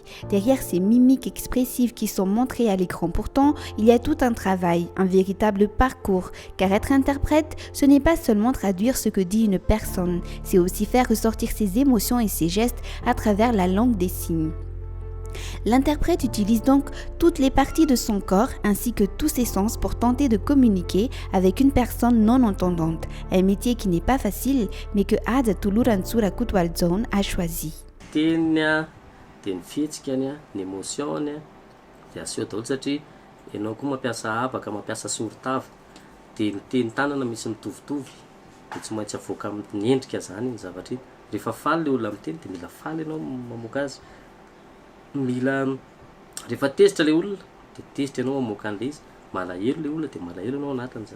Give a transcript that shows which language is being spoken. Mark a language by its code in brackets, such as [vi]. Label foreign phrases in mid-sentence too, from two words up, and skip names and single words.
[fr] Derrière ces mimiques expressives qui sont montrées à l'écran pourtant, il y a tout un travail, un véritable parcours, car être interprète, ce n'est pas seulement traduire ce que dit une personne, c'est aussi faire ressortir ses émotions et ses gestes à travers la langue des signes. L'interprète utilise donc toutes les parties de son corps ainsi que tous ses sens pour tenter de communiquer avec une personne non entendante, un métier qui n'est pas facile mais que Ada Tolorantsora Kutwaldzone a choisi. [mg] Teny dia ny fihetsikany ny émotiony dia aseho daholo satria ianao koa mampiasa habaka mampiasa soritava dia ny teny tanana misy mitovitovy dia tsy maintsy avoaka amin'ny endrika zany ny zavatra iny. Rehefa faly le olona miteny dia mila faly ianao mamoaka azy, mila rehefa tezitra le olona dia tezitra ianao mamoaka an'le izy, malahelo le olona dia malahelo ianao anatin'izany.